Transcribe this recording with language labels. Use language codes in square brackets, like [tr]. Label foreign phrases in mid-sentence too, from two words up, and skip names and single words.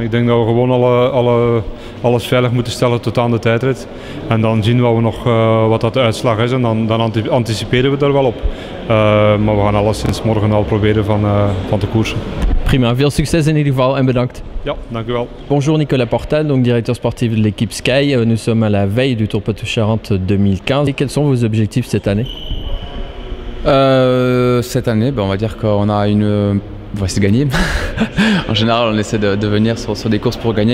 [nl] Ik denk dat we gewoon alles veilig moeten stellen tot aan de tijdrit. En dan zien we nog wat dat de uitslag is en dan anticiperen we daar wel op. Maar we gaan alleszins morgen al proberen van te koersen. Prima, veel succes in ieder geval en bedankt. Ja, dank u wel. [fr] Bonjour Nicolas Portal, donc directeur sportif de l'équipe Sky. Nous sommes à la veille du Tour Poitou-Charentes 2015. Et quels sont vos objectifs cette année? Cette année, on va dire qu'on a on va essayer de gagner. En général, on essaie de venir sur des courses pour gagner.